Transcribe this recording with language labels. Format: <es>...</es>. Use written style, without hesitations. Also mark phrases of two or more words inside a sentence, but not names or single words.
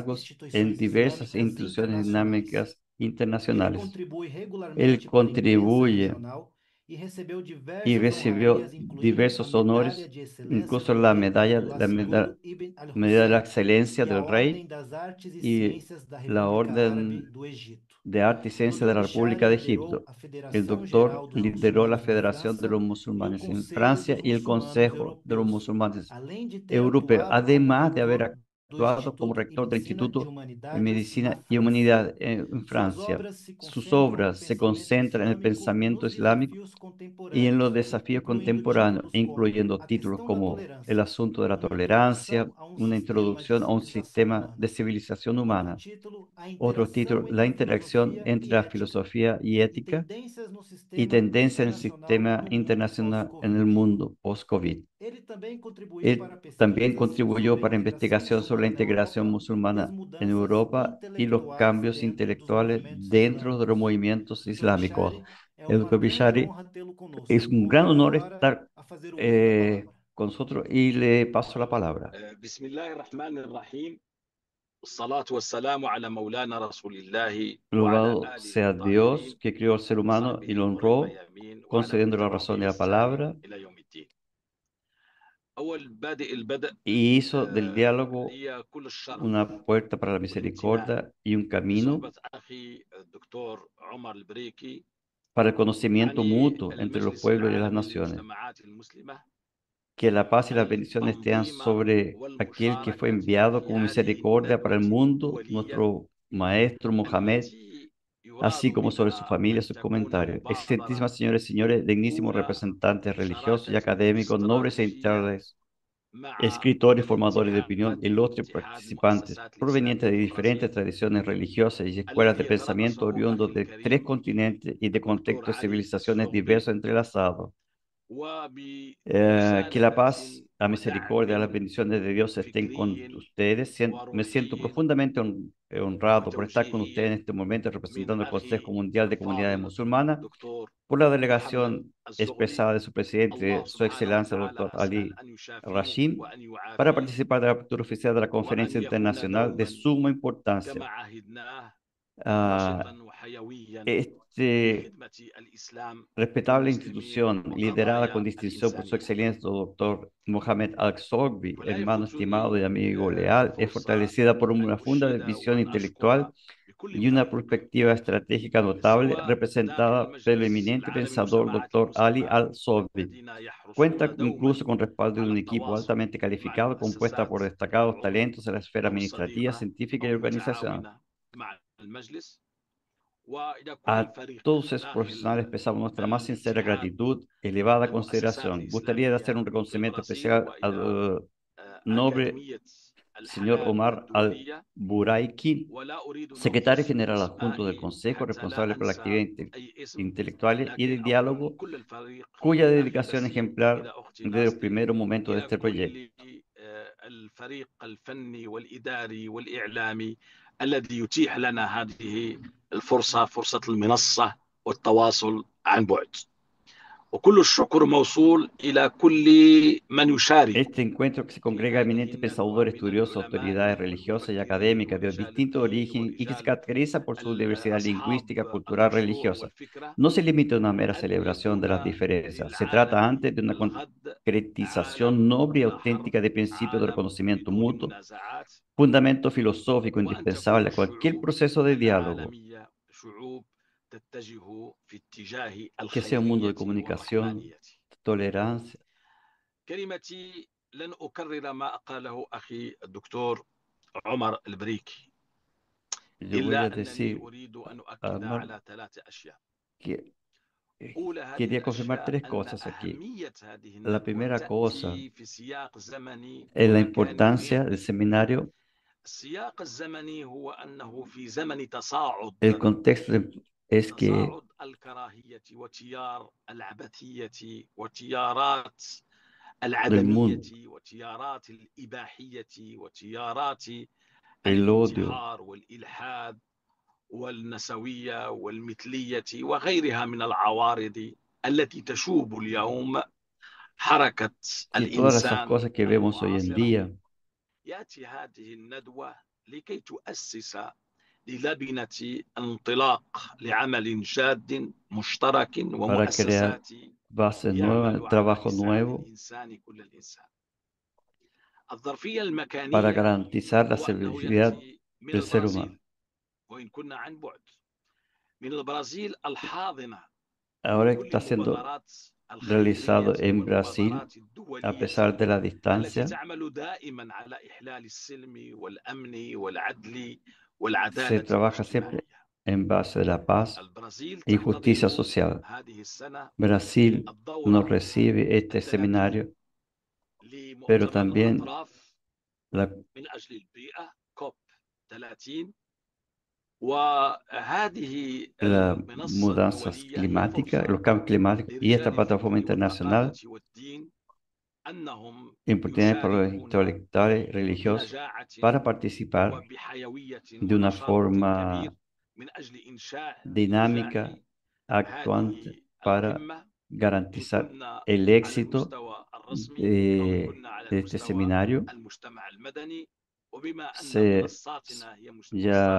<es>cargos en</es> <pt>instituições diversas islâmicas</pt> <es>instituciones</es> <pt>internacionais.</pt> <es>dinámicas</es> <pt>Ele</pt> <es>internacionales.</es> <pt>contribui</pt> <es>Él</es> <pt>regularmente para a imprensa</pt> <es>contribuye</es> <pt>regional e recebeu</pt> <es>y</es> <pt>diversas</pt> <es>recibió</es> <pt>honrarias, incluindo a</pt> <es>diversos</es> <pt>Medalha</pt> <es>honores,</es> <pt>de Excelência</pt> <es>incluso</es> <pt>do</pt> <es>la</es> <pt>Rei</pt> <es>medalla,</es> <pt>Abdullah</pt> <es>la medalla,</es> <pt>II Ibn</pt> <es>medalla de la</es> <pt>al-Hussein</pt> <es>excelencia</es> <pt>e a</pt> <es>del rey</es> <pt>Ordem das Artes e</pt> <es>y</es> <pt>Ciências da</pt> <es>la</es> <pt>República Árabe</pt> <es>orden</es> <pt>do Egito.</pt> <es>de Arte y Ciencia de</es> <pt>Dr.</pt> <es>la República</es> <pt>Bishara</pt> <es>de</es> <pt>liderou</pt> <es>Egipto.</es> <pt>a</pt> <es>El</es> <pt>Federação</pt> <es>doctor</es> <pt>Geral dos</pt> <es>lideró la</es> <pt>Muçulmanos na</pt> <es>Federación de los</es> <pt>França e o</pt> <es>Musulmanes en</es> <pt>Conselho</pt> <es>Francia</es> <pt>dos</pt> <es>y el</es> <pt>Muçulmanos</pt> <es>Consejo de los</es> <pt>Europeus,</pt> <es>Musulmanes</es> <pt>além de ter</pt> <es>Europeos,</es> <pt>atuado como</pt> <es>además de haber</es> <pt>reitor do</pt> <es>actuado como</es> <pt>Instituto</pt> <es>rector del</es> <pt>de</pt> <es>Instituto de</es> <pt>Humanidades na</pt> <es>Medicina y</es> <pt>França.</pt> <es>Humanidad en</es> <pt>Suas</pt> <es>Francia.</es> <pt>obras se</pt> <es>Sus</es> <pt>concentram no</pt> <es>obras se</es> <pt>pensamento</pt> <es>concentran en el</es> <pt>islâmico e</pt> <es>pensamiento</es> <pt>nos</pt> <es>islámico</es> <pt>desafios</pt> <es>y en los</es> <pt>contemporâneos,</pt> <es>desafíos</es> <pt>incluindo</pt> <es>contemporáneos,</es> <pt>títulos como</pt> <es>incluyendo</es> <pt>A</pt> <es>títulos</es> <pt>Questão da</pt> <es>como El</es> <pt>Tolerância,</pt> <es>asunto de la</es> <pt>uma</pt> <es>tolerancia,</es> <pt>introdução a um</pt> <es>una</es> <pt>sistema de</pt> <es>introducción a un</es> <pt>civilização</pt> <es>sistema</es> <pt>humana.</pt> <es>de civilización</es> <pt>Outro</pt> <es>humana.</es> <pt>título, A</pt> <es>Otro</es> <pt>Interação</pt> <es>título,</es> <pt>entre</pt> <es>La</es> <pt>a</pt> <es>interacción</es> <pt>Filosofia</pt> <es>entre</es> <pt>e</pt> <es>la</es> <pt>Ética</pt> <es>filosofía y</es> <pt>e</pt> <es>ética</es> <pt>Tendências no</pt> <es>y</es> <pt>Sistema</pt> <es>tendencia en el</es> <pt>Internacional</pt> <es>sistema</es> <pt>no Mundo</pt> <es>internacional en el</es> <pt>Pós-Covid.</pt> <es>mundo post-COVID.</es> <pt>Ele também contribuiu para</pt> <es>Él también</es> <pt>pesquisas</pt> <es>contribuyó</es> <pt>sobre a</pt> <es>para</es> <pt>integração</pt> <es>investigación sobre la</es> <pt>muçulmana na</pt> <es>integración</es> <pt>Europa e as</pt> <es>musulmana en</es> <pt>mudanças</pt> <es>Europa y los</es> <pt>intelectuais</pt> <es>cambios</es> <pt>dentro dos</pt> <es>intelectuales</es> <pt>movimentos</pt> <es>dentro de los</es> <pt>islâmicos.</pt> <es>movimientos</es> <pt>Dr.</pt> <es>islámicos.</es> <pt>Bishari, é</pt> <es>El</es> <pt>uma</pt> <es>doctor</es> <pt>grande</pt> <es>Bishari,</es> <pt>honra tê-lo conosco.</pt> <es>es un gran</es> <pt>Convido</pt> <es>honor</es> <pt>agora</pt> <es>estar</es> <pt>a fazer o uso da palavra.</pt> <es>con nosotros y le paso la palabra.</es> <ar>بسم الله الرحمن الرحيم والصلاة والسلام على مولانا رسول الله وعلى</ar> <es>Louvado</es> <ar>آله</ar> <es>sea Dios</es> <ar>الطاهرين</ar> <es>que creó al ser humano y</es> <ar>وصحبه</ar> <es>lo</es> <ar>الغر</ar> <es>honró,</es> <ar>الميامين وعلى من</ar> <es>concediendo la</es> <ar>تبعهم</ar> <es>razón y la</es> <ar>بإحسان</ar> <es>palabra,</es> <ar>إلى يوم الدين. أول بادئ البدء</ar> <es>y hizo del diálogo</es> <ar>لي كل الشرف</ar> <es>una puerta para la</es> <ar>والامتنان</ar> <es>misericordia y un camino</es> <ar>بصحبة أخي الدكتور عمر البريكي</ar> <es>para el conocimiento</es> <ar>يعني</ar> <es>mutuo entre los</es> <ar>المجلس</ar> <es>pueblos y las</es> <ar>العالمي</ar> <es>naciones.</es> <ar>للمجتمعات المسلمة</ar> <es>Que la paz y las bendiciones estén</es> <ar>التنظيم</ar> <es>sobre aquel que fue</es> <ar>والمشاركة</ar> <es>enviado</es> <ar>في</ar> <es>como</es> <ar>هذه</ar> <es>misericordia para el</es> <ar>الندوة</ar> <es>mundo,</es> <ar>الدولية</ar> <es>nuestro maestro Mohamed,</es> <ar>التي يراد</ar> <es>así como sobre su</es> <ar>بها</ar> <es>familia,</es> <ar>أن</ar> <es>sus</es> <ar>تكون</ar> <es>comentarios.</es> <ar>مبادرة</ar> <es>Excelentísimas señores y señores, dignísimos</es> <ar>أولى</ar> <es>representantes religiosos y</es> <ar>شراكة</ar> <es>académicos, nobles e</es> <ar>استراتيجية</ar> <es>integrales,</es> <ar>مع</ar> <es>escritores, formadores de opinión,</es> <ar>الاتحاد</ar> <es>ilustres</es> <ar>اتحاد</ar> <es>participantes,</es> <ar>المؤسسات</ar> <es>provenientes</es> <ar>الإسلامية</ar> <es>de</es> <ar>في</ar> <es>diferentes</es> <ar>البرازيل</ar> <es>tradiciones religiosas y escuelas de</es> <ar>الذي</ar> <es>pensamiento</es> <ar>يترأسه أخي</ar> <es>oriundos de tres</es> <ar>الكريم</ar> <es>continentes y de</es> <ar>الدكتور</ar> <es>contextos y</es> <ar>علي</ar> <es>civilizaciones</es> <ar>الصهبي</ar> <es>diversos entrelazados. Que la</es> <ar>وبمساندة</ar> <es>paz, la misericordia, las</es> <ar>ودعم</ar> <es>bendiciones de Dios estén con</es> <ar>فكري</ar> <es>ustedes. Me siento</es> <ar>وروحي</ar> <es>profundamente honrado por estar con ustedes</es> <ar>وتوجيهي</ar> <es>en este momento</es> <ar>من</ar> <es>representando el Consejo</es> <ar>أخي</ar> <es>Mundial de Comunidades</es> <ar>الفاضل</ar> <es>Musulmanas,</es> <ar>دكتور</ar> <es>por la</es> <ar>محمد</ar> <es>delegación</es> <ar>الزغبي.</ar> <es>expresada de su</es> <ar>الله</ar> <es>presidente, Su</es> <ar>سبحانه</ar> <es>Excelencia, el</es> <ar>وتعالى</ar> <es>Dr.</es> <ar>أسأل</ar> <es>Ali</es> <ar>أن يشافيه</ar> <es>Rashim,</es> <ar>وأن</ar> <es>para</es> <ar>يعافيه</ar> <es>participar de la apertura oficial de la</es> <ar>وأن</ar> <es>Conferencia</es> <ar>يكون</ar> <es>Internacional de</es> <ar>دوما</ar> <es>suma importancia.</es> <ar>كما عهدناه</ar> <es>Ah,</es> <ar>نشطا وحيويا في</ar> <es>este</es> <ar>خدمة الإسلام</ar> <es>respetable</es> <ar>والمسلمين</ar> <es>institución, liderada con</es> <ar>وقضايا</ar> <es>distinción por su</es> <ar>الإنسانية.</ar> <es>excelencia, doctor Mohamed Al-Sogbi,</es> <ar>ولا</ar> <es>hermano estimado</es> <ar>يفوتني</ar> <es>y amigo leal, es</es> <ar>فرصة</ar> <es>fortalecida por</es> <ar>أن</ar> <es>una funda</es> <ar>أشيد</ar> <es>visión</es> <ar>وأن</ar> <es>intelectual</es> <ar>أشكر بكل</ar> <es>y una</es> <ar>فريق</ar> <es>perspectiva estratégica notable,</es> <ar>سواء داخل</ar> <es>representada por el</es> <ar>المجلس</ar> <es>eminente</es> <ar>العالمي</ar> <es>pensador</es> <ar>للمجتمعات</ar> <es>doctor Ali</es> <ar>المسلمة</ar> <es>Al-Sogbi.</es> <ar>الذين</ar> <es>Cuenta</es> <ar>يحرصون</ar> <es>incluso</es> <ar>دوما</ar> <es>con respaldo de</es> <ar>على</ar> <es>un equipo</es> <ar>التواصل</ar> <es>altamente</es> <ar>مع</ar> <es>calificado, compuesta</es> <ar>المؤسسات</ar> <es>por destacados</es> <ar>العضو</ar> <es>talentos en la esfera</es> <ar>أو</ar> <es>administrativa,</es> <ar>الصديقة</ar> <es>científica</es> <ar>أو</ar> <es>y organizacional.</es> <ar>المتعاونة مع المجلس وإلى كل</ar> <es>A</es> <ar>فريق</ar> <es>todos esos profesionales</es> <ar>داخل</ar> <es>expresamos nuestra más sincera</es> <ar>الاتحاد</ar> <es>gratitud, elevada</es> <ar>المؤسسات</ar> <es>consideración. Gustaría de hacer</es> <ar>الإسلامية</ar> <es>un</es> <ar>في</ar> <es>reconocimiento</es> <ar>البرازيل</ar> <es>especial</es> <ar>وإلى</ar> <es>al noble</es> <ar>أكاديمية</ar> <es>señor</es> <ar>الحلال</ar> <es>Omar</es> <ar>الدولية.</ar> <es>Al-Buraiki,</es> <ar>ولا أريد نطق</ar> <es>secretario</es> <ar>اسم</ar> <es>general adjunto del</es> <ar>الأسماء</ar> <es>Consejo,</es> <ar>حتى لا</ar> <es>responsable por la</es> <ar>أنسى</ar> <es>actividad</es> <ar>أي اسم،</ar> <es>intelectual y</es> <ar>لكن</ar> <es>de</es> <ar>أضم</ar> <es>diálogo,</es> <ar>كل الفريق</ar> <es>cuya</es> <ar>أخي</ar> <es>dedicación</es> <ar>بسيم،</ar> <es>ejemplar</es> <ar>إلى أختي</ar> <es>desde los</es> <ar>ناستي،</ar> <es>primeros momentos de</es> <ar>إلى</ar> <es>este proyecto.</es> <ar>كل الفريق الفني والإعلامي الذي يتيح لنا هذه الفرصة، فرصة المنصة والتواصل عن بعد. وكل الشكر موصول إلى كل من يشارك</ar> <es>Este encuentro que se</es> <ar>في</ar> <es>congrega</es> <ar>هذه</ar> <es>eminentes</es> <ar>الندوة</ar> <es>pensadores,</es> <ar>من</ar> <es>estudiosos, autoridades</es> <ar>العلماء</ar> <es>religiosas y</es> <ar>والمفكرين</ar> <es>académicas de</es> <ar>ورجال</ar> <es>distinto</es> <ar>الدين</ar> <es>origen y que se</es> <ar>ورجال</ar> <es>caracteriza por su diversidad lingüística,</es> <ar>أصحاب</ar> <es>cultural,</es> <ar>المشروع</ar> <es>religiosa.</es> <ar>والفكرة،</ar> <es>No se limita a una mera</es> <ar>أن</ar> <es>celebración de las</es> <ar>يكون</ar> <es>diferencias, se trata</es> <ar>للعالم</ar> <es>antes de una</es> <ar>الغد</ar> <es>concretización</es> <ar>عالم</ar> <es>noble y</es> <ar>بلا حرب،</ar> <es>auténtica de principios de</es> <ar>عالم</ar> <es>reconocimiento</es> <ar>بدون</ar> <es>mutuo,</es> <ar>منازعات،</ar> <es>fundamento filosófico</es> <ar>وأن تكون</ar> <es>indispensable a cualquier</es> <ar>الشعوب</ar> <es>proceso de diálogo,</es> <ar>العالمية شعوب تتجه في اتجاه</ar> <es>que sea un mundo de</es> <ar>الخيرية</ar> <es>comunicación,</es> <ar>والرحمانية.</ar> <es>tolerancia.</es> <ar>كلمتي لن أكرر ما قاله أخي الدكتور عمر البريكي،</ar> <es>Yo voy a</es> <ar>إلا أنني</ar> <es>decir,</es> <ar>أريد أن أؤكد</ar> <es>Amar,</es> <ar>على 3 أشياء.</ar> <es>que</es> <ar>أولى هذه</ar> <es>quería confirmar</es> <ar>الأشياء</ar> <es>3 cosas</es> <ar>أن</ar> <es>aquí.</es> <ar>أهمية هذه</ar> <es>La</es> <ar>الندوة</ar> <es>primera cosa</es> <ar>تأتي في سياق زمني</ar> <es>es la</es> <ar>ومكاني.</ar> <es>importancia del seminario.</es> <ar>السياق الزمني هو أنه في زمن تصاعد</ar> <es>El contexto es que</es> <ar>الكراهية وتيار العبثية وتيارات</ar> <es>del</es> <ar>العدمية</ar> <es>mundo,</es> <ar>وتيارات الإباحية وتيارات</ar> <es>el odio,</es> <ar>الانتحار والإلحاد والنسوية والمثلية وغيرها من العوارض التي تشوب اليوم حركة</ar> <es>que todas esas</es> <ar>الإنسان</ar> <es>cosas que vemos hoy en</es> <ar>المعاصرة.</ar> <es>día,</es> <ar>يأتي هذه الندوة لكي تؤسس للبنة انطلاق لعمل جاد مشترك</ar> <es>para crear</es> <ar>ومؤسسات</ar> <es>bases nuevas,</es> <ar>يعمل على</ar> <es>trabajo</es> <ar>إسعاد</ar> <es>nuevo,</es> <ar>الإنسان كل الإنسان. الظرفية</ar> <es>para</es> <ar>المكانية</ar> <es>garantizar la</es> <ar>هو أنه</ar> <es>servicialidad</es> <ar>يأتي من</ar> <es>del ser humano.</es> <ar>البرازيل وإن كنا عن بعد، من البرازيل الحاضنة</ar> <es>ahora</es> <ar>لكل</ar> <es>está siendo</es> <ar>المبادرات الخيرية</ar> <es>realizado en Brasil</es> <ar>والمبادرات</ar> <es>a</es> <ar>الدولية</ar> <es>pesar de la</es> <ar>التي</ar> <es>distancia.</es> <ar>تعمل دائما على إحلال السلم والأمن والعدل</ar> <es>Se</es> <ar>والعدالة</ar> <es>trabaja siempre</es> <ar>الاجتماعية.</ar> <es>en base de la paz</es> <ar>البرازيل</ar> <es>y justicia</es> <ar>تحتضن</ar> <es>social.</es> <ar>هذه السنة</ar> <es>Brasil nos</es> <ar>الدورة</ar> <es>recibe este</es> <ar>30</ar> <es>seminario, pero</es> <ar>لمؤتمر</ar> <es>también</es> <ar>الأطراف</ar> <es>la-</es> <ar>من أجل البيئة كوب 30. وهذه</ar> <es>las</es> <ar>المنصة</ar> <es>mudanzas</es> <ar>الدولية هي</ar> <es>climáticas,</es> <ar>فرصة</ar> <es>los cambios climáticos y esta</es> <ar>لرجال</ar> <es>plataforma</es> <ar>الفكر</ar> <es>internacional,</es> <ar>والثقافة والدين أنهم</ar> <es>oportunidades para los</es> <ar>يشاركون</ar> <es>intelectuales religiosos</es> <ar>بنجاعة</ar> <es>para participar</es> <ar>وبحيوية</ar> <es>de una</es> <ar>ونشاط</ar> <es>forma</es> <ar>كبير من أجل إنشاء ونجاح</ar> <es>dinámica, actuante,</es> <ar>هذه</ar> <es>para</es> <ar>القمة، إن</ar> <es>garantizar</es> <ar>كنا</ar> <es>el</es> <ar>على</ar> <es>éxito</es> <ar>المستوى الرسمي أو إن كنا على</ar> <es>de este</es> <ar>المستوى</ar> <es>seminario,</es> <ar>المجتمع المدني. وبما أن</ar> <es>se-</es> <ar>منصاتنا هي</ar> <es>ya</es>